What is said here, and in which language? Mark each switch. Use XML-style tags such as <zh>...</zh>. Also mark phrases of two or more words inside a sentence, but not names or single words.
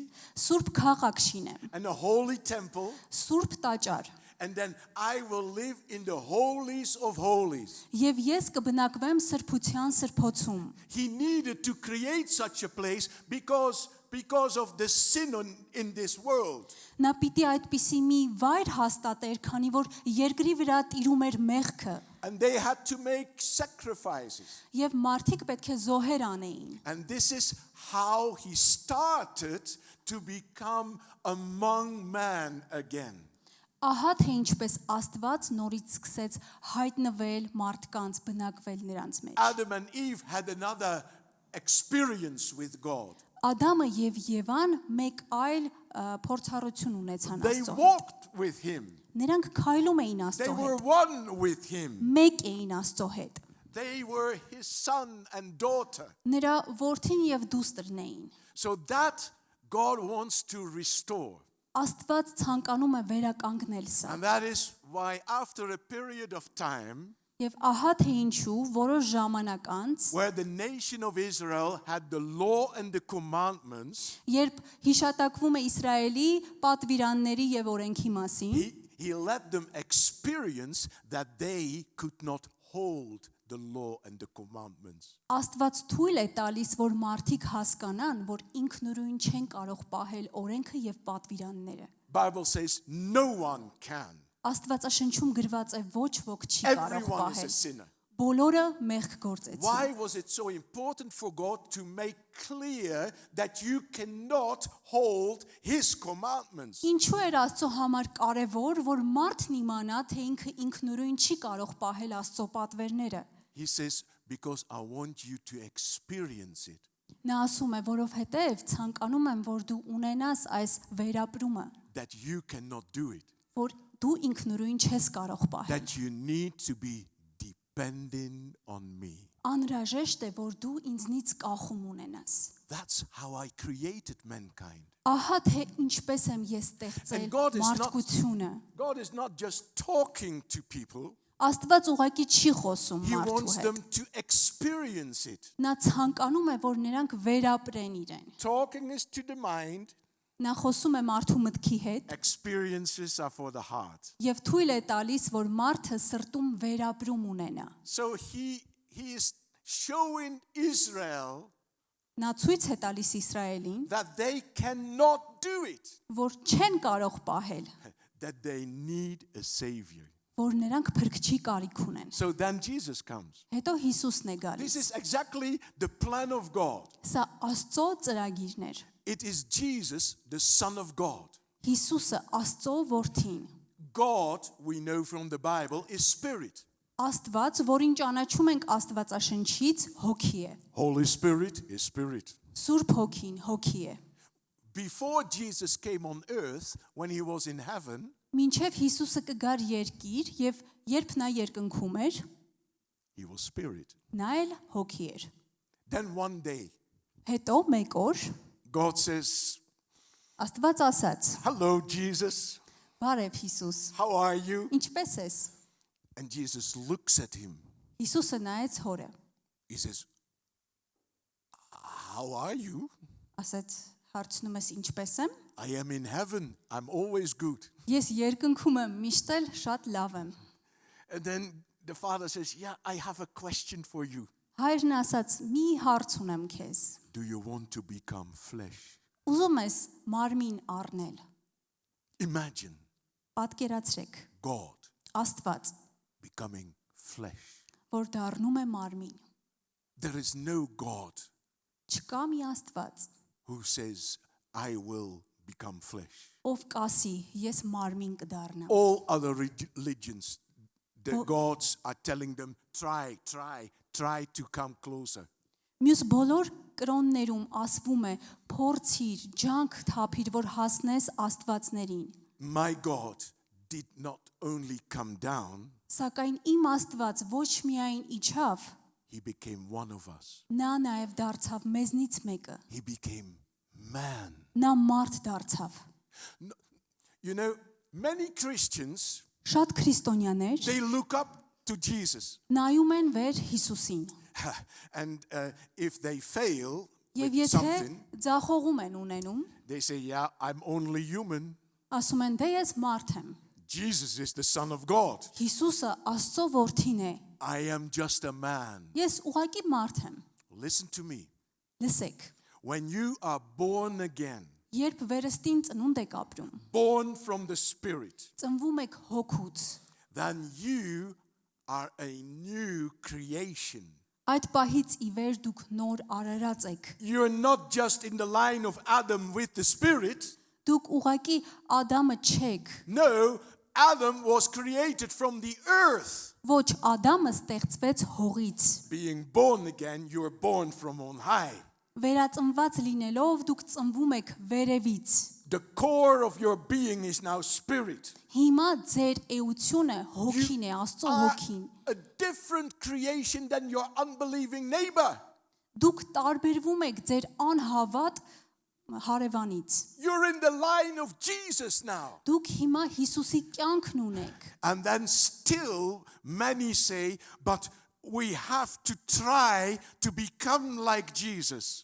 <hy>սուրբ քաղաք շինեմ,</hy> <en>and a holy temple,</en> <hy>սուրբ տաճար,</hy> <en>and then I will live in the holies of holies.</en> <hy>եւ ես կբնակվեմ սրբության սրբոցում։</hy> <en>He needed to create such a place because of the sin in this world.</en> <hy>Նա պիտի այդպիսի մի վայր հաստատեր, քանի որ երկրի վրա տիրում էր մեղքը։</hy> <en>And they had to make sacrifices.</en> <hy>Եվ մարդիկ պետք է զոհեր անեին։</hy> <en>And this is how he started to become among man again.</en> <hy>Ահա թե ինչպես Աստված նորից սկսեց հայտնվել մարդկանց, բնակվել նրանց մեջ։</hy> <en>Adam and Eve had another experience with God.</en> <hy>Ադամը եւ Եվան մեկ այլ փորձառություն ունեցան</hy> <en>They</en> <hy>Աստծո հետ։</hy> <en>walked with him.</en> <hy>Նրանք քայլում էին</hy> <en>They</en> <hy>Աստծո</hy> <en>were</en> <hy>հետ,</hy> <en>one with him.</en> <hy>մեկ էին Աստծո հետ։</hy> <en>They were his son and daughter.</en> <hy>Նրա որդին եւ դուստրն էին։</hy> <en>So that God wants to restore.</en> <hy>Աստված ցանկանում է վերականգնել սա։</hy> <en>And that is why after a period of time</en> <hy>Եվ ահա թե ինչու որոշ ժամանակ անց,</hy> <en>where the nation of Israel had the law and the commandments,</en> <hy>երբ հիշատակվում է Իսրայելի պատվիրանների եւ օրենքի մասին,</hy> <en>he let them experience that they could not hold the law and the commandments.</en> <hy>Աստված թույլ է տալիս, որ մարդիկ հասկանան, որ ինքնուրույն չեն կարող պահել օրենքը եւ պատվիրանները։</hy> <en>Bible says no one can.</en> <hy>Աստվածաշնչում գրված է ոչ ոք չի կարող</hy> <en>Everyone is a</en> <hy>պահել։</hy> <en>sinner.</en> <hy>Բոլորը մեղք գործեցին։</hy> <en>Why was it so important for God to make clear that you cannot hold his commandments?</en> <hy>Ինչու էր Աստծո համար կարևոր, որ մարդն իմանա, թե ինքը ինքնուրույն չի կարող պահել Աստծո պատվերները։</hy> <en>He says, because I want you to experience it.</en> <hy>Նա ասում է, որովհետև ցանկանում եմ, որ դու ունենաս այս վերապրումը,</hy> <en>That you cannot do it.</en> <hy>որ դու ինքնուրույն չես կարող պահել։</hy> <en>That you need to be depending on me.</en> <hy>Անհրաժեշտ է, որ դու ինձնից կախում ունենաս։</hy> <en>That's how I created mankind.</en> <hy>Ահա թե ինչպես եմ ես ստեղծել</hy> <en>And God is not-</en> <hy>մարդկությունը։</hy> <en>God is not just talking to people,</en> <hy>Աստված ուղղակի չի խոսում</hy> <en>he</en> <hy>մարդու</hy> <en>wants</en> <hy>հետ։</hy> <en>them to experience it.</en> <hy>Նա ցանկանում է, որ նրանք վերապրեն իրեն։</hy> <en>Talking is to the mind,</en> <hy>Նա խոսում է մարդու մտքի հետ</hy> <en>experiences are for the heart.</en> <hy>եւ թույլ է տալիս, որ մարդը սրտում վերապրում ունենա։</hy> <en>So he is showing Israel</en> <hy>Նա ցույց է տալիս Իսրայելին,</hy> <en>that they cannot do it,</en> <hy>որ չեն կարող պահել,</hy> <en>that they need a savior.</en> <hy>որ նրանք փրկչի կարիք ունեն։</hy> <en>So then Jesus comes.</en> <hy>Հետո Հիսուսն է</hy> <en>This</en> <hy>գալիս։</hy> <en>is exactly the plan of God.</en> <hy>Սա Աստծո ծրագիրն էր։</hy> <en>It is Jesus, the Son of God.</en> <hy>Հիսուսը Աստծո որդին։</hy> <en>God, we know from the Bible, is spirit.</en> <hy>Աստված, որին ճանաչում ենք Աստվածաշնչից, հոգի է։</hy> <en>Holy Spirit is spirit.</en> <hy>Սուրբ հոգին հոգի է։</hy> <en>Before Jesus came on earth, when he was in heaven,</en> <hy>Մինչև Հիսուսը կգար երկիր եւ երբ նա երկնքում էր,</hy> <en>he was spirit.</en> <hy>նա էլ հոգի էր։</hy> <en>Then one day,</en> <hy>Հետո մեկ օր</hy> <en>God says,</en> <hy>Աստված ասաց.</hy> <en>"Hello, Jesus.</en> <hy>Բարև Հիսուս,</hy> <en>How are you?"</en> <hy>ինչպե՞ս ես։</hy> <en>And Jesus looks at him.</en> <hy>Հիսուսը նայեց հորը։</hy> <en>He says, "How are you?</en> <hy>Ասաց. Հարցնում ես ինչպե՞ս եմ։</hy> <en>I am in heaven. I'm always good."</en> <hy>Ես երկնքում եմ, միշտ էլ շատ լավ եմ։</hy> <en>And then the father says, "Yeah, I have a question for you.</en> <hy>Հայրն ասաց. Մի հարց ունեմ քեզ։</hy> <en>Do you want to become flesh?"</en> <hy>Ուզում ես մարմին առնել։</hy> <en>Imagine</en> <hy>Պատկերացրեք,</hy> <en>God</en> <hy>Աստված,</hy> <en>becoming flesh.</en> <hy>որ դառնում է մարմին։</hy> <en>There is no God</en> <hy>Չկա մի Աստված,</hy> <en>who says, "I will become flesh."</en> <hy>ով կասի, ես մարմին կդառնամ։</hy> <en>All other religions, the gods are telling them, try to come closer.</en> <hy>Մյուս բոլոր կրոններում ասվում է, փորձիր, ջանք թափիր, որ հասնես Աստվածներին։</hy> <en>My God did not only come down,</en> <hy>Սակայն իմ Աստված ոչ միայն իջավ,</hy> <en>he became one of us.</en> <hy>նա նաև դարձավ մեզնից մեկը։</hy> <en>He became man.</en> <hy>Նա մարդ դարձավ։</hy> <en>You know, many Christians,</en> <hy>Շատ քրիստոնյաներ</hy> <en>they look up to Jesus.</en> <hy>նայում են վեր Հիսուսին։</hy> <en>And if they fail</en> <hy>Եվ</hy> <en>with</en> <hy>եթե</hy> <en>something,</en> <hy>ձախողում են ունենում,</hy> <en>they say, "Yeah, I'm only human."</en> <hy>ասում են, դե ես մարդ եմ։</hy> <en>Jesus is the Son of God.</en> <hy>Հիսուսը Աստծո որդին է։</hy> <en>I am just a man.</en> <hy>Ես ուղղակի մարդ եմ։</hy> <en>Listen to me.</en> <hy>Լսեք,</hy> <en>When you are born again,</en> <hy>երբ վերստին ծնունդ եք ապրում,</hy> <en>born from the Spirit,</en> <hy>ծնվում եք հոգուց,</hy> <en>then you are a new creation.</en> <hy>Այդ պահից ի վեր դուք նոր արարած եք։</hy> <en>You're not just in the line of Adam with the Spirit.</en> <hy>Դուք ուղակի Ադամը չեք։</hy> <en>No, Adam was created from the earth.</en> <hy>Ոչ, Ադամը ստեղծվեց հողից։</hy> <en>Being born again, you are born from on high.</en> <hy>Վերածնված լինելով դուք ծնվում եք վերևից։</hy> <en>The core of your being is now spirit.</en> <hy>Հիմա ձեր էությունը հոգին է, Աստծո հոգին։</hy> <en>A different creation than your unbelieving neighbor.</en> <hy>Դուք տարբերվում եք ձեր անհավատ հարևանից։</hy> <en>You're in the line of Jesus now.</en> <hy>Դուք հիմա Հիսուսի կյանքն ունեք։</hy> <en>And then still many say, but we have to try to become like Jesus.</en>